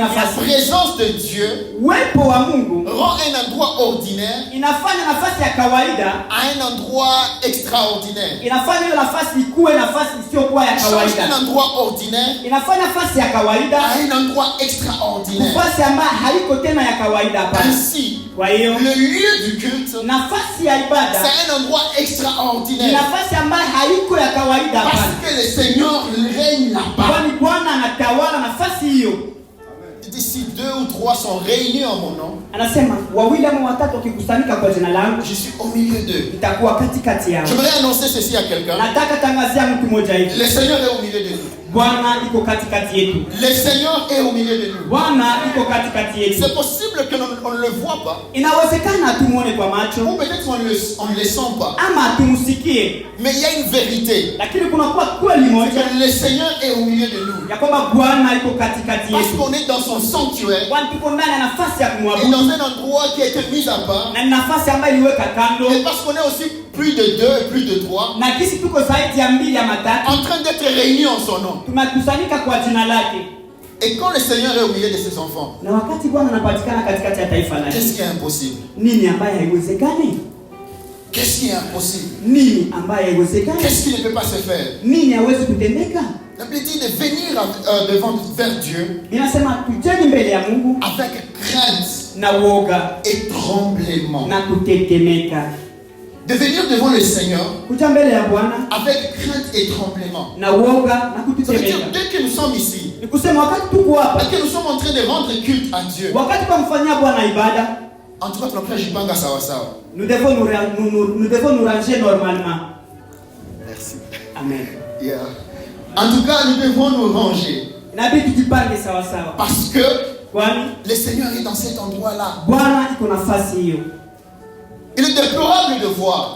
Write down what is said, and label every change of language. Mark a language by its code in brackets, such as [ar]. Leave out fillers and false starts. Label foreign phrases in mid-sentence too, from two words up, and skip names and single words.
[fr] que la [sw] nafasi. [fr] présence de Dieu [sw] Uwepo wa Mungu [fr] rend un endroit ordinaire [sw] inafanya nafasi ya kawaida, [fr] à un endroit extraordinaire. [sw] inafanya hiyo nafasi ikuwe nafasi isiyokuwa ya [fr] Change un [sw] kawaida. [fr] endroit ordinaire [sw] Inafanya nafasi ya kawaida [fr] à un endroit extraordinaire. [sw] nafasi ambayo haiko tena ya kawaida hapana. [fr] Ainsi, [sw] Kwa hiyo [fr] le lieu du culte, [sw] nafasi ya ibada [fr] c'est un endroit [sw] ni [fr] extraordinaire. [sw] nafasi ambayo haiko ya kawaida [fr] Parce [sw] hapana. [fr] que le Seigneur règne là-bas. [sw] Kwani Bwana anatawala nafasi hiyo. [fr] Si 2 ou 3 sont réunis en mon nom, [sw] Anasema wawili ama watatu wakikusanyika kwa jina langu [fr] je suis au milieu d'eux. [sw] nitakuwa katikati yao. [fr] J'aimerais annoncer ceci à quelqu'un. [sw] Nataka tangazia mtu mmoja hivi. [fr] Le Seigneur est au milieu de nous. [sw] Bwana iko katikati yetu. [fr] Le Seigneur est au milieu de nous. [sw] Bwana iko katikati yetu. [fr] C'est possible que on ne le voit pas, [sw] Inawezekana tumuone kwa [fr] ou [sw] macho [fr] peut-être on ne le sent pas. [sw] ama tumsikie, [fr] Mais il y a une vérité. [sw] lakini kuna kuwa kweli [fr] C'est [sw] moja [fr] que le Seigneur est au milieu de nous. [sw] ya kwamba Bwana iko katikati [fr] Parce [sw] yetu. [fr] qu'on est dans son sanctuaire [sw] Kwani tuko ndani ya nafasi ya [fr] et [sw] kumwabudu [fr] dans un endroit qui a été mis à part. [sw] na ni nafasi ambayo iliweka kando, [fr] Et parce qu'on est aussi plus de 2 et plus de 3 [sw] na kisi tuko zaidi ya 2 ya 3 [fr] en train d'être réunis en son nom. [sw] tumekusanyika kwa jina lake. [fr] Et quand le Seigneur est au milieu de ses enfants, [sw] Na wakati Bwana anapatikana katikati ya taifa lake, [fr] qu'est-ce qui est impossible? [sw] nini ambaye haiwezekani? [fr] Qu'est-ce qui est impossible? [sw] Nini ambaye haiwezekani? [fr] Qu'est-ce qui ne peut pas se faire? [sw] Nini hawezi kutendeka? [fr] La Bible dit de venir vers Dieu [sw] Ninasema tujeni mbele ya Mungu [fr] avec crainte [sw] na woga [fr] et tremblement. [sw] na kutetemeka. [fr] De venir devant le Seigneur [sw] Kuja mbele ya Bwana [fr] avec crainte et tremblement. [sw] na woga na [fr] Ça veut dire, [sw] kutetemeka. [fr] dès que nous sommes ici, [sw] Ni kusema wakati tuko hapa, [fr] et que nous sommes en train de rendre culte à Dieu, [sw] wakati kwa mfanyia Bwana ibada, [fr] en tout cas, [sw] tunakuwa jipanga sawa sawa. [fr] nous devons nous ranger normalement. Merci. Amen. Yeah. En tout cas, nous devons nous ranger. [sw] Inabidi tujipange sawa sawa. [fr] Parce que [sw] Kwani [fr] le Seigneur est dans cet endroit-là. [sw] Bwana iko nafasi hiyo. [fr] Il est déplorable de voir